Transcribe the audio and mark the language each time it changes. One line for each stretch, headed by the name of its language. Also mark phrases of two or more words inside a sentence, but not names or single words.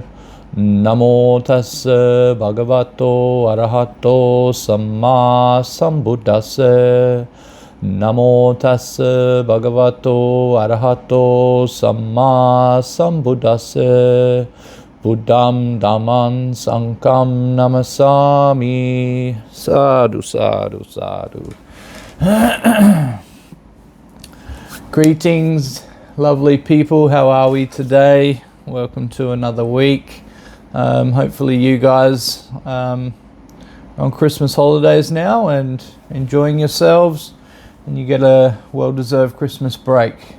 Pali: Namo tassa bhagavato arahato samma sambuddhassa. Namo tassa bhagavato arahato samma sambuddhassa. Buddham Dhamman Sangham Namasami. Sadhu, sadhu, sadhu.
English: Greetings, lovely people. How are we today? Welcome to another week. Hopefully you guys on Christmas holidays now and enjoying yourselves, and you get a well-deserved Christmas break.